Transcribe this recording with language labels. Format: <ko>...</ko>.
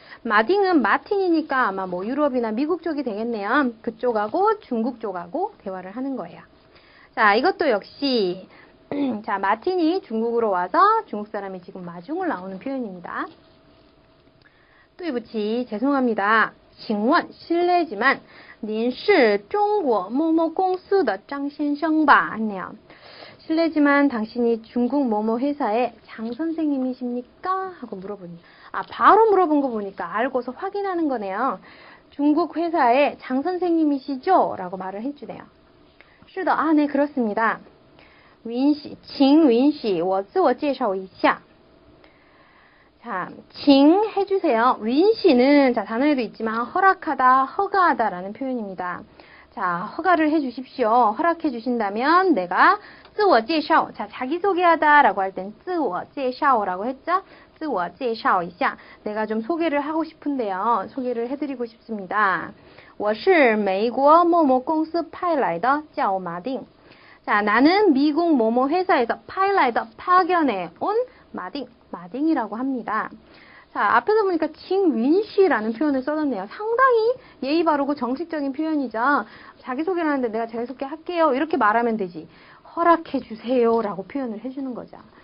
<ko>마딩은 마틴이니까 아마 뭐 유럽이나 미국 쪽이 되겠네요. 그쪽하고 중국 쪽하고 대화를 하는 거예요. 자, 이것도 역시 자, 마틴이 중국으로 와서 중국 사람이 지금 마중을 나오는 표현입니다.</ko> <zh>对不起,</zh> <ko>죄송합니다.</ko> <zh>请问,</zh> <ko>실례지만</ko> <zh>您是中国某某公司的张先生吧?</zh> <ko>했네요. 실례지만 당신이 중국某某회사의 장 선생님이십니까? 하고 물어보니 아, 바로 물어본 거 보니까 알고서 확인하는 거네요. 중국 회사의 장 선생님이시죠? 라고 말을 해주네요.</ko> <zh>是的,</zh> <ko>아, 네, 그렇습니다.</ko> <zh>允许, 请允许我自我介绍一下.</zh> <ko>자, 请 해주세요. 允许는 자, 단어에도 있지만 허락하다, 허가하다 라는 표현입니다. 자, 허가를 해주십시오. 허락해 주신다면 내가 自我介绍, 자, 자기소개하다 라고 할 땐 自我介绍라고 했죠?</ko> <zh>自我介绍一下.</zh> <ko>내가 좀 소개를 하고 싶은데요. 소개를 해드리고 싶습니다.</ko> <zh>我是美国某某公司派来的叫马丁.</zh> <ko>자, 나는 미국某某회사에서 파견해 온 마딩이라고 합니다. 자, 앞에서 보니까 칭윈시라는 표현을 써놨네요. 상당히 예의 바르고 정식적인 표현이죠. 자기소개를 하는데 내가 자기소개 할게요. 이렇게 말하면 되지. 허락해 주세요 라고 표현을 해주는 거죠.</ko>